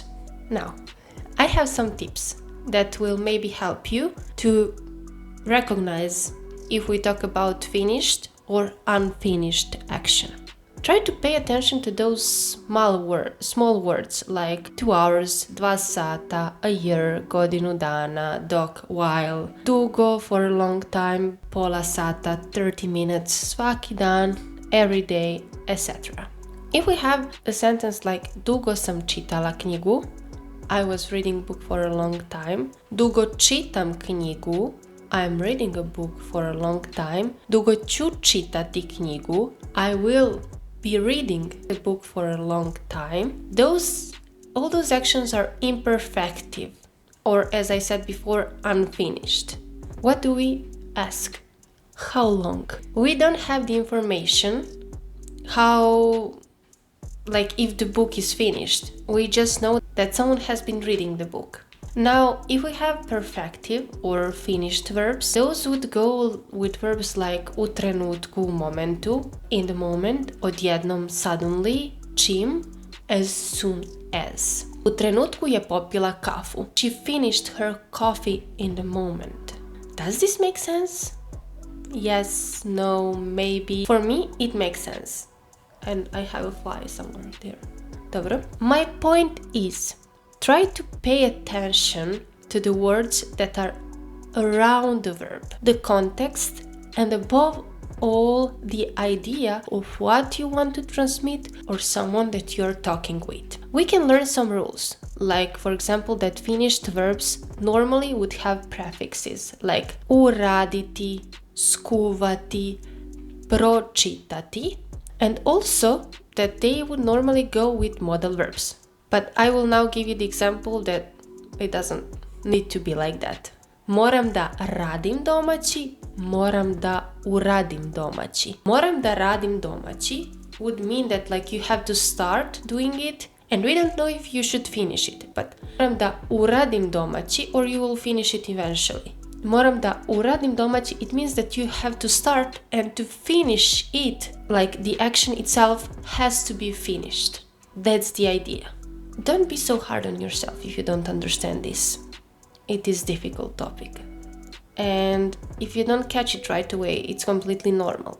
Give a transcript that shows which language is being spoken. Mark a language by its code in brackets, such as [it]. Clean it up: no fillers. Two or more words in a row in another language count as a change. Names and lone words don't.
[en] Now, I have some tips that will maybe help you to recognize if we talk about finished or unfinished action. Try to pay attention to those small words like 2 hours, 2 sata, a year, [sr] godinu dana, dok, [en] while, dugo for a long time, [sr] pola sata, 30 minutes, svaki dan, [en] every day, etc. If we have a sentence like [sr] dugo sam čitala knjigu, [en] I was reading book for a long time, [sr] dugo čitam knjigu, [en] I'm reading a book for a long time, [sr] dugo ću čitati knjigu, I will be reading a book for a long time. [en] All those actions are imperfective, or as I said before, unfinished. What do we ask? How long? We don't have the information if the book is finished. We just know that someone has been reading the book. Now, if we have perfective or finished verbs, those would go with verbs like [sr] u trenutku, u momentu, [en] in the moment, odjednom, suddenly, čim, as soon as. [sr] U trenutku je popila kafu. [en] She finished her coffee in the moment. Does this make sense? Yes, no, maybe. For me, it makes sense. And I have a fly somewhere there. [sr] Dobro. [en] My point is, try to pay attention to the words that are around the verb, the context, and above all, the idea of what you want to transmit or someone that you're talking with. We can learn some rules, like for example that finished verbs normally would have prefixes like [sr] uraditi, skuvati, pročitati, [en] and also that they would normally go with modal verbs. But I will now give you the example that it doesn't need to be like that. [sr] Moram da radim domaći, moram da uradim domaći. Moram da radim domaći [en] would mean that you have to start doing it and we don't know if you should finish it. But [sr] moram da uradim domaći [en] or you will finish it eventually. [sr] moram da uradim domaći, [en] it means that you have to start and to finish it. Like the action itself has to be finished. That's the idea. Don't be so hard on yourself if you don't understand this. It is a difficult topic. And if you don't catch it right away, it's completely normal.